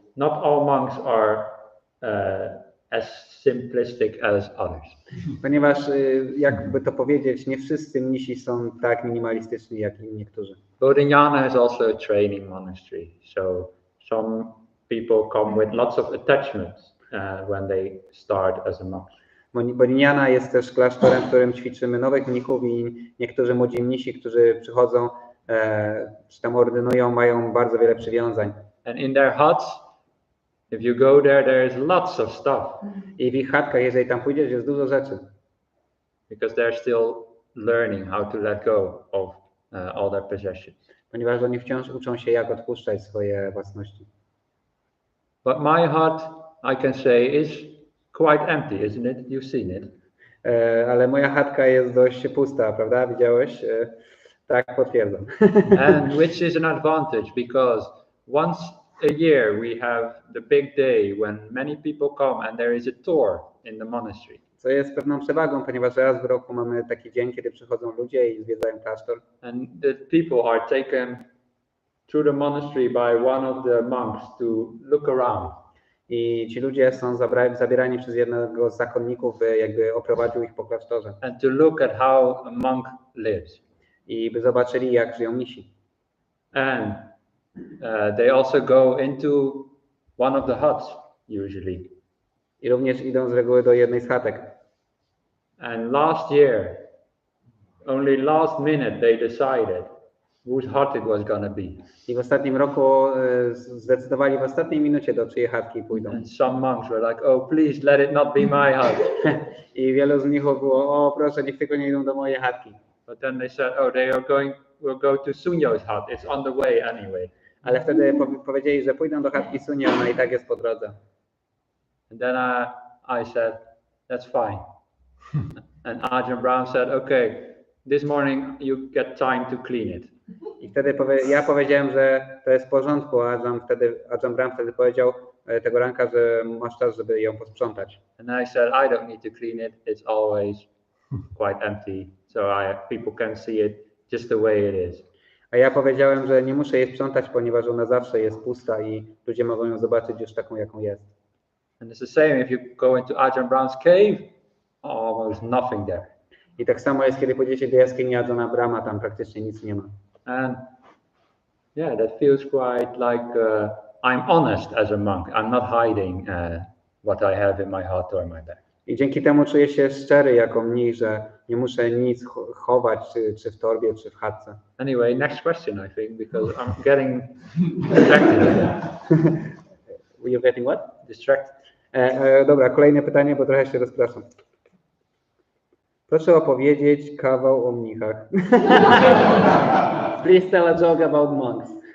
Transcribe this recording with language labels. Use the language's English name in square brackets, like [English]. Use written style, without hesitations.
[English] Not all monks are as simplistic as others. [Polish] Ponieważ, jakby to powiedzieć, nie wszyscy mnisi są tak minimalistyczni jak niektórzy. [English] Bodhinyana is also a training monastery. So some people come with lots of attachments when they start as a monk. [Polish] Bodhinyana jest też klasztorem, w którym ćwiczymy nowych mnichów i niektórzy młodzi mnisi, którzy przychodzą, czy tam ordynują, mają bardzo wiele przywiązań. [English] And in their huts, if you go there, there is lots of stuff. [Polish] I w ich chatkach, jeżeli tam pójdziesz, jest dużo rzeczy. [English] Because they're still learning how to let go of all their possessions. [Polish] Ponieważ oni wciąż uczą się, jak odpuszczać swoje własności. [English] But my hut, I can say, is quite empty, isn't it? You've seen it. [Polish] Ale moja chatka jest dość pusta, prawda? Widziałeś? Tak, potwierdzam. [English] And which is an advantage, because once a year we have the big day when many people come and there is a tour in the monastery. [Polish] Co jest pewną przewagą, ponieważ raz w roku mamy taki dzień, kiedy przychodzą ludzie i zwiedzają klasztor. [English] And the people are taken through the monastery by one of the monks to look around. [Polish] I ci ludzie są zabierani przez jednego z zakonników, by jakby oprowadził ich po klasztorze. [English] And to look at how a monk lives. [Polish] I by zobaczyli, jak żyją mnisi. [English] And they also go into one of the huts usually. [Polish] I również idą z reguły do jednej z chatek. [English] And last year, only last minute they decided whose hut it was gonna be. [Polish] I w ostatnim roku zdecydowali w ostatniej minucie, do czyjej chatki pójdą. [English] And some monks were like, oh, please let it not be my hut. [Polish] I wielu z nich było, o proszę, niech tylko nie idą do mojej chatki. [English] But then they said, oh, we'll go to Sunyo's hut. It's on the way anyway. [Polish] Ale wtedy powiedzieli, że pójdą do chatki Sunyo, ona i tak jest po drodze. [English] And then I said, that's fine. And Ajahn Brahm said, okay, this morning you get time to clean it. [Polish] I wtedy ja powiedziałem, że to jest w porządku, a Ajahn Brahm wtedy powiedział tego ranka, że masz czas, żeby ją posprzątać. [English] And I said, I don't need to clean it. It's always quite empty. So people can see it just the way it is. [Polish] A ja powiedziałem, że nie muszę jej sprzątać, ponieważ ona zawsze jest pusta i ludzie mogą ją zobaczyć już taką, jaką jest. [English] And it's the same if you go into Ajahn Brahm's cave, almost nothing there. [Polish] I tak samo jest, kiedy pójdziecie do jaskini Ajahna Brahma, tam praktycznie nic nie ma. [English] And yeah, that feels quite like I'm honest as a monk. I'm not hiding what I have in my heart or my bag. [Polish] I dzięki temu czuję się szczery jako mnich, że nie muszę nic chować, czy w torbie, czy w chatce. [English] Anyway, next question, I think, because I'm getting distracted again. You're getting what? Distracted. [Polish] Dobra, kolejne pytanie, bo trochę się rozpraszam. Proszę opowiedzieć kawał o mnichach. [English] Please tell a joke about monks.